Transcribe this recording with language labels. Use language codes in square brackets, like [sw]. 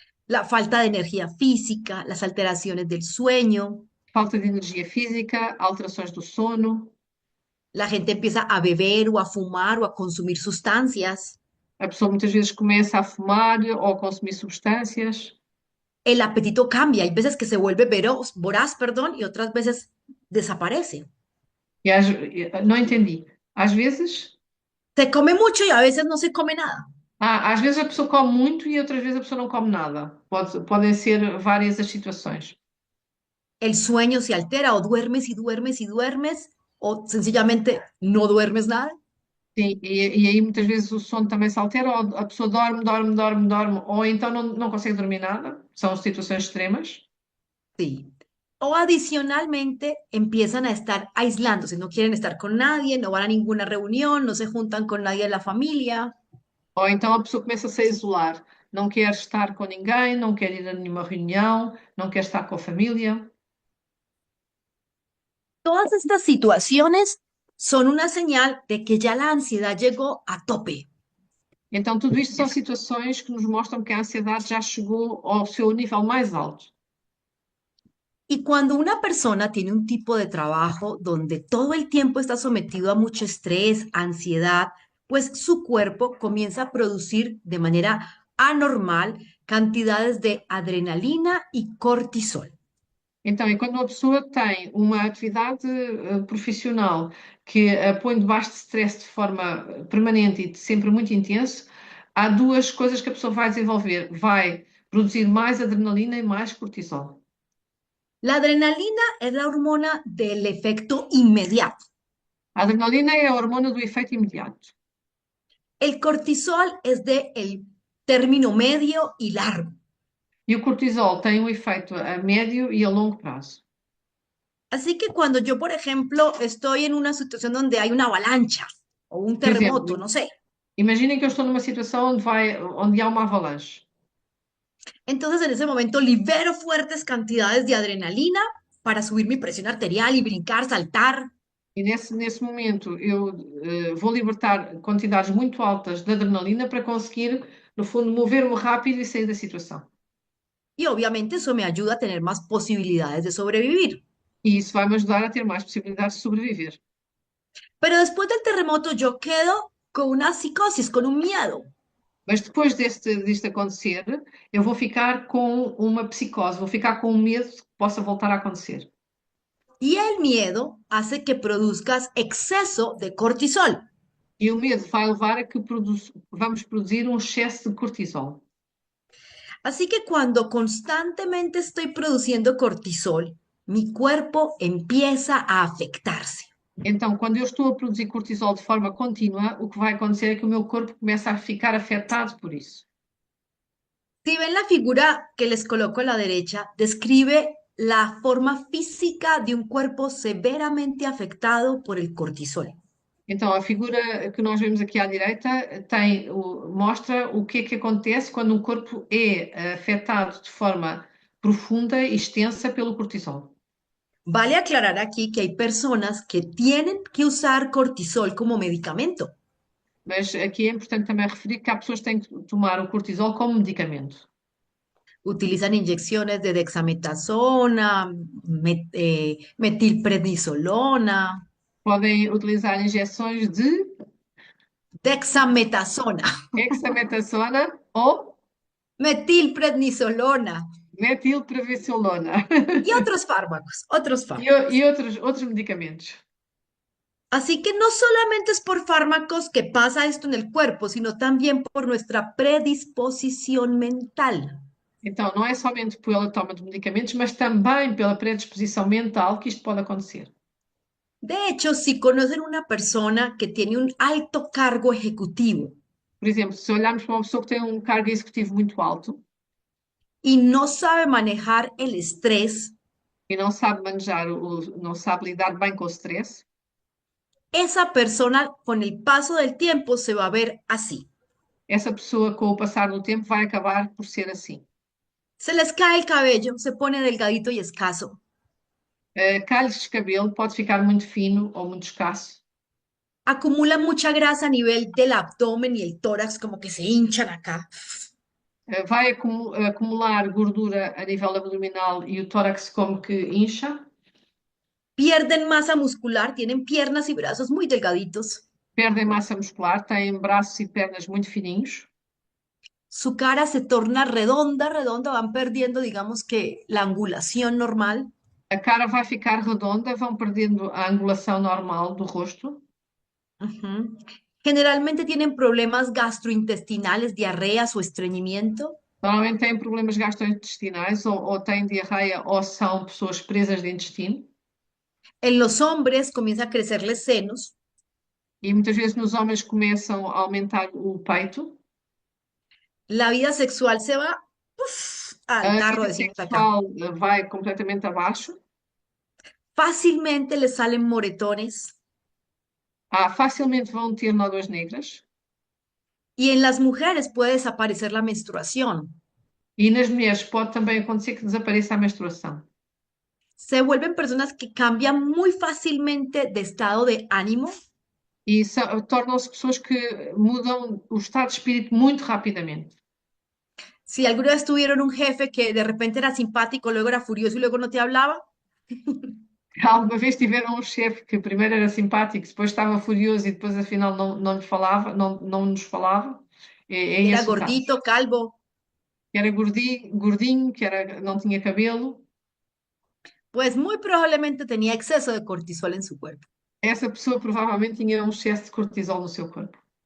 [es] La falta de energía física, las alteraciones del sueño, [pt] falta de energia física, alterações do sono. [es] la gente empieza a beber o a fumar o a consumir sustancias, [pt] A pessoa muitas vezes começa a fumar ou a consumir substâncias. [es] el apetito cambia, hay veces que se vuelve voraz, perdón, y otras veces desaparece. [pt] Não entendi. Às vezes, [es] Se come mucho y a veces no se come nada. [pt] às vezes a pessoa come muito e outras vezes a pessoa não come nada. Podem ser várias as situações. [es] El sueño se altera o duermes y duermes y duermes o sencillamente no duermes nada. [pt] Sim, e aí muitas vezes o sono também se altera, ou a pessoa dorme, dorme, dorme, dorme, ou então não consegue dormir nada. São situações extremas. [es] Sí. O adicionalmente empiezan a estar aislándose, no quieren estar con nadie, no van a ninguna reunión, no se juntan con nadie de la familia. [pt] Ou então a pessoa começa a se isolar, não quer estar com ninguém, não quer ir a nenhuma reunião, não quer estar com a família. [es] Todas estas situaciones son una señal de que ya la ansiedad llegó a tope. [pt] Então tudo isto são situações que nos mostram que a ansiedade já chegou ao seu nível mais alto. [es] Y cuando una persona tiene un tipo de trabajo donde todo el tiempo está sometido a mucho estrés, ansiedad, pues su cuerpo comienza a producir de manera anormal cantidades de adrenalina y cortisol. [pt] Então, e quando uma pessoa tem uma atividade profissional que a põe debaixo de stress de forma permanente e sempre muito intenso, há duas coisas que a pessoa vai desenvolver. Vai produzir mais adrenalina e mais cortisol. [es] La adrenalina es la hormona del efecto inmediato. [pt] A adrenalina é a hormona do efeito imediato. [es] El cortisol es de el término medio y largo. [pt] E o cortisol tem um efeito a médio e a longo prazo. [es] Así que cuando yo, por ejemplo, estoy en una situación donde hay una avalancha o un [pt] Por exemplo, [es] terremoto, no sé, [pt] imaginem que eu estou numa situação onde há uma avalanche. [es] entonces en ese momento libero fuertes cantidades de adrenalina para subir mi presión arterial y brincar, saltar. [pt] E nesse momento eu vou libertar quantidades muito altas de adrenalina para conseguir, no fundo, mover-me rápido e sair da situação. [es] Y obviamente eso me ayuda a tener más posibilidades de sobrevivir. [pt] E isso vai me ajudar a ter mais possibilidades de sobreviver. [es] Pero después del terremoto yo quedo con una psicosis, con un miedo. [pt] Mas depois disto acontecer, eu vou ficar com uma psicose, vou ficar com um medo que possa voltar a acontecer. [es] Y el miedo hace que produzcas exceso de cortisol. [pt] E o medo vai levar a que vamos produzir um excesso de cortisol. [es] Así que cuando constantemente estoy produciendo cortisol, mi cuerpo empieza a afectarse. [pt] Então, quando eu estou a produzir cortisol de forma contínua, o que vai acontecer é que o meu corpo começa a ficar afetado por isso. [es] Si ven la figura que les coloco a la derecha, describe la forma física de un cuerpo severamente afectado por el cortisol. [pt] Então, a figura que nós vemos aqui à direita mostra o que é que acontece quando um corpo é afetado de forma profunda e extensa pelo cortisol. [es] Vale aclarar aquí que hay personas que tienen que usar cortisol como medicamento. [pt] Mas aqui é importante também referir que há pessoas que têm que tomar o cortisol como medicamento. [es] Utilizan inyecciones de dexametasona, metilprednisolona, [pt] Podem utilizar injeções de dexametasona, hexametasona ou metilprednisolona metilprednisolona [es] y otros fármacos, otros [pt] e, [es] fármacos. [pt] e outros medicamentos. [es] Así que no solamente es por fármacos que pasa esto en el cuerpo, sino también por nuestra predisposición mental. [pt] Então, não é somente pela toma de medicamentos, mas também pela predisposição mental que isto pode acontecer. [es] De hecho, si conocen una persona que tiene un alto cargo ejecutivo [pt] Por exemplo, se olharmos para uma pessoa que tem um cargo executivo muito alto [es] y no sabe manejar el estrés, [pt] e não sabe manejar, não sabe lidar bem com o stress, [es] esa persona con el paso del tiempo se va a ver así. [pt] essa pessoa, com o passar do tempo, vai acabar por ser assim. [es] Se les cae el cabello, se pone delgadito y escaso. [pt] Calhos de cabelo pode ficar muito fino ou muito escasso. [es] Acumulan mucha grasa a nivel del abdomen y el tórax, como que se hinchan acá. [pt] Vai acumular gordura a nível abdominal e o tórax como que incha. [es] Pierden masa muscular, tienen piernas y brazos muy delgaditos. [pt] Perdem massa muscular, têm braços e pernas muito fininhos. [es] Su cara se torna redonda, redonda, van perdiendo, digamos que, la angulación normal. [pt] A cara vai ficar redonda, vão perdendo a angulação normal do rosto. Ujú. [es] Generalmente tienen problemas gastrointestinales, diarreas o estreñimiento. [pt] Normalmente têm problemas gastrointestinais ou têm diarreia ou são pessoas presas de intestino. [es] En los hombres comienza a crecerles senos. [pt] E muitas vezes nos homens começam a aumentar o peito. [es] La vida sexual se va uf, al [pt] A [es] tarro, [pt] vida [es] decimos acá. [pt] sexual vai completamente abaixo. [es] Fácilmente les salen moretones. [pt] Facilmente vão ter nódoas negras. [es] Y en las mujeres puede desaparecer la menstruación. [pt] E nas mulheres pode também acontecer que desapareça a menstruação. [es] Se vuelven personas que cambian muy fácilmente de estado de ánimo. [pt] E tornam-se pessoas que mudam o estado de espírito muito rapidamente. [es] Si alguna vez tuvieron un jefe que de repente era simpático, luego era furioso y luego no te hablaba, [pt] Alguma vez tiveram um chefe que primeiro era simpático, depois estava furioso e depois afinal não lhe falava, não nos falava. É [es] era [pt] esse o caso. [es] gordito, calvo, [pt] Que era gordinho, não tinha cabelo. [es] pues muy probablemente tenía exceso de cortisol en su cuerpo. [pt] Essa pessoa provavelmente tinha um excesso de cortisol no seu corpo.